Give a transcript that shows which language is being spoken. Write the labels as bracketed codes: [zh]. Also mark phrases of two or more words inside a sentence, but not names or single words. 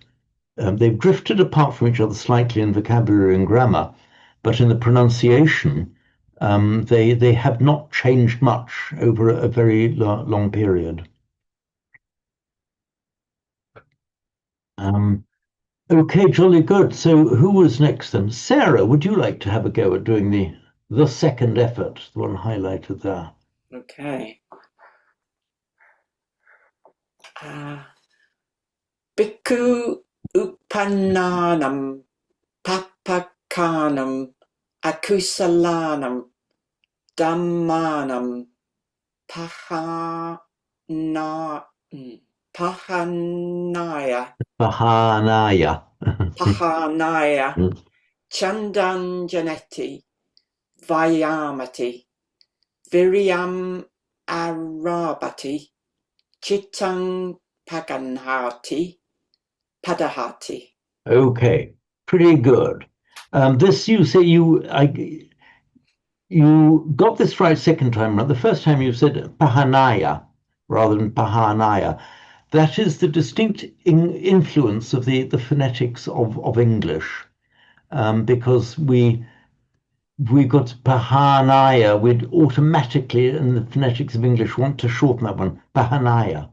[en] They've drifted apart from each other slightly in vocabulary and grammar, but in the pronunciation, they have not changed much over a very long period. Okay, jolly good. So who was next then? Sarah, would you like to have a go at doing the second effort, the one highlighted there? Okay. [pi] Bhikkhu Upannanam Papakanam Akusalanam Dhammanam Pahanaya Chandanjaneti Vayamati Viryam Arabati Chittang Paganhati Padahati. [en] Okay, pretty good. This you say you got this right second time around. The first time you said Pahanaya rather than Pahanaya. That is the distinct influence of the phonetics of English, because we got Pahanaya, we'd automatically in the phonetics of English want to shorten that one, Pahanaya.